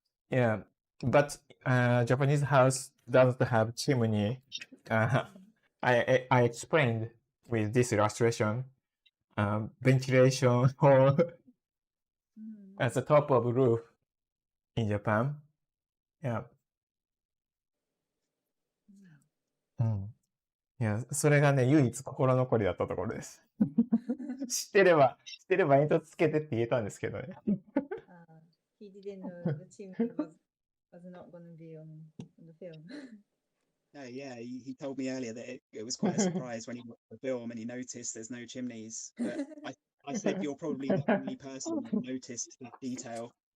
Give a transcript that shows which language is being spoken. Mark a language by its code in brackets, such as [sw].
[en] Yeah, but Japanese house doesn't have chimney. I explained with this illustration, ventilation hole at the top of roof in Japan. Yeah. [ja] いや、それがね、唯一心残りだったところです。知ってれば煙突つけてって言えたんですけどね。 [en] He didn't know the chimney was not going to be on the film. No, yeah, he told me earlier that it was quite a surprise when he watched the film and he noticed there's no chimneys. But I said you're probably the only person that noticed that detail.